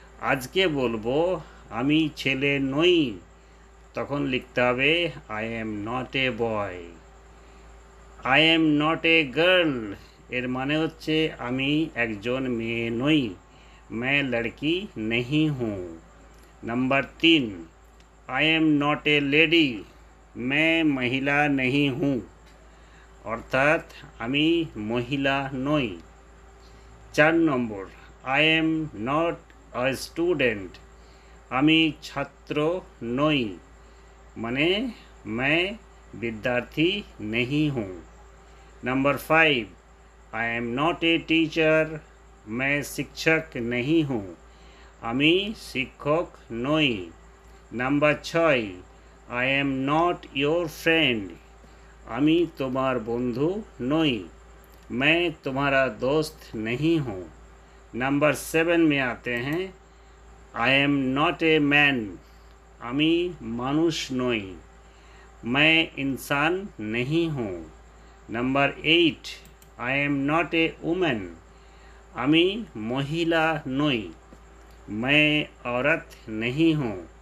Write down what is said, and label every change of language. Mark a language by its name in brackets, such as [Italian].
[Bangla] আজকে বলবো আমি ছেলে নই, তখন লিখতে হবে [English] I am not a boy. I am not a girl [Bangla] এর মানে হচ্ছে আমি একজন মেয়ে নই, [Hindi] मैं लड़की नहीं हूँ। [English] number 3, I am not a lady, [Hindi] मैं महिला नहीं हूँ, [Bangla] অর্থাৎ আমি মহিলা নই। [English] 4 নম্বর, I am not a student, [Bangla] আমি ছাত্র নই, মানে [Hindi] मैं विद्यार्थी नहीं हूँ। [English] number 5, I am not a teacher, [Hindi] मैं शिक्षक नहीं हूँ, [Bangla] আমি শিক্ষক নই। [English] number 6, I am not your friend, [Bangla] আমি তোমার বন্ধু নই, [Hindi] मैं तुम्हारा दोस्त नहीं हूँ। नंबर 7 में आते हैं, [English] I am not a man, [Bangla] আমি মানুষ নই, [Hindi] मैं इंसान नहीं हूँ। [English] number 8, I am not a women, [Bangla] আমি মহিলা নই, [Hindi] मैं औरत नहीं हूँ।